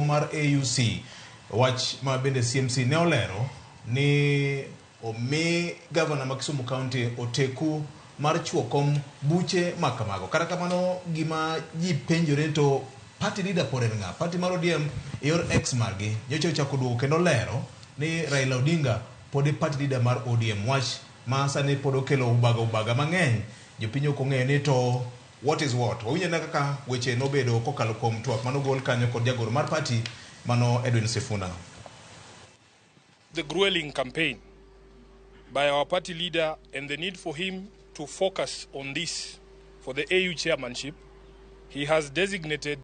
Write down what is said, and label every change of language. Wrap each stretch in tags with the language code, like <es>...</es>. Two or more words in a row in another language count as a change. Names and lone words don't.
<luo>mar AUC wach ma bende CMC ne olero ni omi Governor ma Kisumu County oteku mar chuokom buche makamago kata kamano gima ji penjore to</luo> <en>party leader</en> <luo>por en ng'a party mar ODM yor ex margi nyocha ochako duogo kendo lero ni Raila Odinga pod</luo> <en>party leader</en> <luo>mar ODM wach ma sani pod okelo ubaga mang'eny jopiny ok ong'eyo ni to</luo> <en>what is what</en> <luo>wawinjo na kaka weche nobedo kokalo kuom twak manogol kanyo kod jagoro mar party mano Edwin Sifuna.</luo> <en>The grueling campaign by our party leader and the need for him to focus on this for the AU chairmanship, he has designated</en>